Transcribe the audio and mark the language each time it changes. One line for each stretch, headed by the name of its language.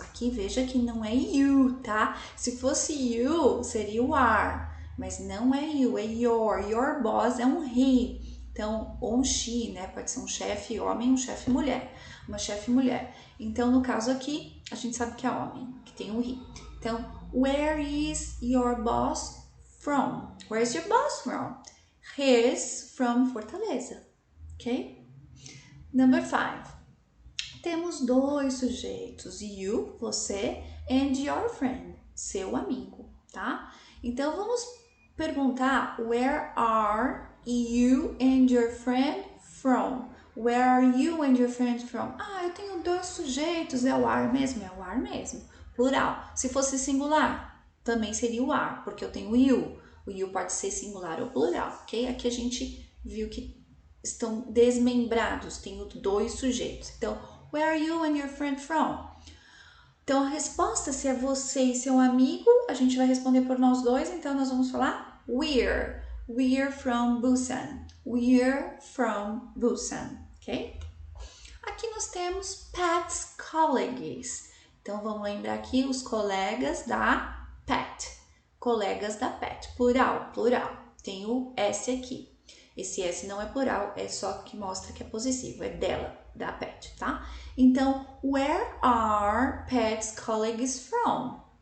Portuguese: Aqui veja que não é you, tá? Se fosse you, seria o are. Mas não é you, é your. Your boss é um he. Então, ou um she, né? Pode ser um chefe homem, um chefe mulher. Uma chefe mulher. Então, no caso aqui, a gente sabe que é homem, que tem o he.
English: Então, where is your boss from? Where is your boss from? He's from Fortaleza. Ok? Number 5.
Portuguese: Temos 2 sujeitos. You, você, and your friend, seu amigo, tá? Então, vamos perguntar,
English: where are you and your friend from? Where are you and your friend from?
Portuguese: Ah, eu tenho 2 sujeitos, é o are mesmo? É o are mesmo. Plural. Se fosse singular, também seria o are, porque eu tenho o you. O you pode ser singular ou plural, ok? Aqui a gente viu que estão desmembrados, tenho 2 sujeitos.
English: Então, where are you and your friend from?
Portuguese: Então, a resposta, se é você e seu amigo, a gente vai responder por nós dois, então nós vamos falar we're.
English: We're from Busan. We're from Busan, ok?
Portuguese: Aqui nós temos Pat's colleagues. Então, vamos lembrar aqui os colegas da Pat. Colegas da Pat. Plural, plural. Tem o S aqui. Esse S não é plural, é só que mostra que é possessivo. É dela, da Pat, tá?
English: Então, where are Pat's colleagues from?